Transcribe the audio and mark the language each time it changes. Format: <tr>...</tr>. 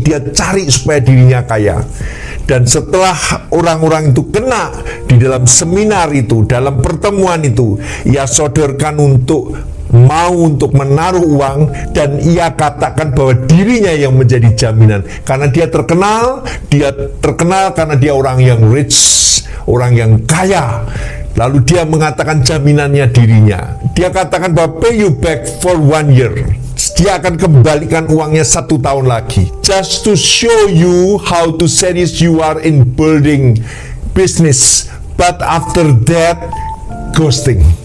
<id>Dia cari supaya dirinya kaya. Dan setelah orang-orang itu kena di dalam seminar itu, dalam pertemuan itu, ia sodorkan untuk menaruh uang, dan ia katakan bahwa dirinya yang menjadi jaminan karena dia terkenal karena dia orang yang rich, orang yang kaya. Lalu dia mengatakan jaminannya dirinya. Dia katakan bahwa</id> <en>pay you back for 1 year.</en> <id>Dia akan kembalikan uangnya 1 tahun lagi.</id> <en>Just to show you how to serious you are in building business. But after that, ghosting.</en>